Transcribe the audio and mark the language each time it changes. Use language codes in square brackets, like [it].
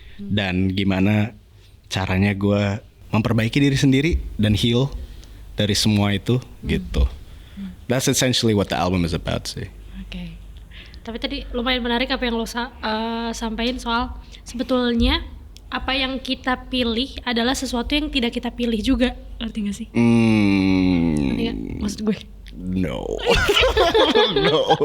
[id] Dan gimana caranya gue memperbaiki diri sendiri dan heal dari semua itu gitu. [en] That's essentially what the album is about sih. [id] Oke. Tapi tadi lumayan menarik apa yang lo sampaikan soal sebetulnya apa yang kita pilih adalah sesuatu yang tidak kita pilih juga. Ngerti gak sih? Ngerti gak? Maksud gue? [en] No. No.